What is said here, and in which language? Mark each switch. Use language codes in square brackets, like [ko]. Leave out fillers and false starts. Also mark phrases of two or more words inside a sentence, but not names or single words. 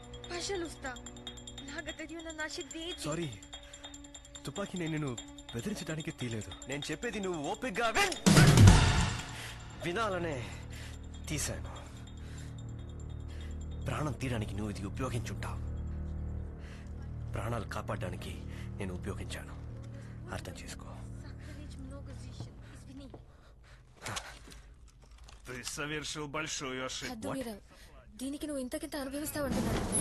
[te] సారీ, తుపాకీ నేను బెదిరించడానికి తీయలేదు. నేను చెప్పేది నువ్వు ఓపికగా వినాలనే తీశాను. ప్రాణం తీయడానికి నువ్వు ఇది ఉపయోగించుంటావు, ప్రాణాలు కాపాడడానికి నేను ఉపయోగించాను. అర్థం చేసుకో. [ru] Ты совершил большую ошибку. [te] దీనికి నువ్వు ఇంతకింత అనుభవిస్తావంటున్నాడు.